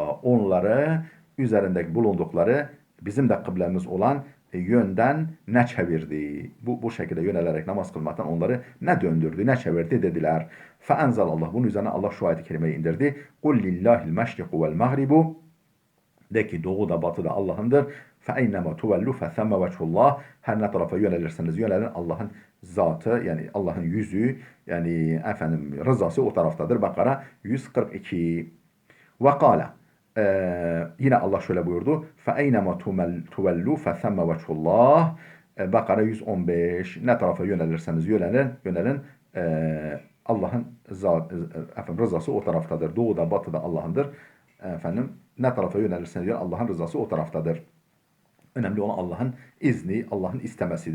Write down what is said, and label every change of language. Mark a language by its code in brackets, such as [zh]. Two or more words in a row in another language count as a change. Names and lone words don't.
[tr] Onları üzerindeki bulundukları bizim de kıblemiz olan yönden ne çevirdi? Bu şekilde yönelerek namaz kılmaktan onları ne döndürdü, ne çevirdi dediler. Feenzelallah, bunun üzerine Allah şu ayet-i kerimeyi indirdi. [ar] قل لله المشرق والمغرب. [tr] De ki doğu da batı da Allah'ındır. [ar] فَاَيْنَمَا تُوَلُّ فَثَمَّ وَجْهُ اللّٰهِ. [tr] Her ne tarafa yönelirseniz yönelin, Allah'ın zatı, yani Allah'ın yüzü, yani efendim rızası o taraftadır. Bakara 142. [ar] وقال, [tr] yine Allah şöyle buyurdu. [ar] فَاَيْنَمَا تُوَلُّ فَثَمَّ وَجْهُ اللّٰهِ. [tr] Bakara 115. Ne tarafa yönelirseniz yönelin. Allah'ın efendim, rızası o taraftadır. Doğu da batı da Allah'ındır. Efendim, ne tarafa yönelirseniz yönelin, Allah'ın rızası o taraftadır. Önemli olan Allah'ın izni, Allah'ın istemesidir.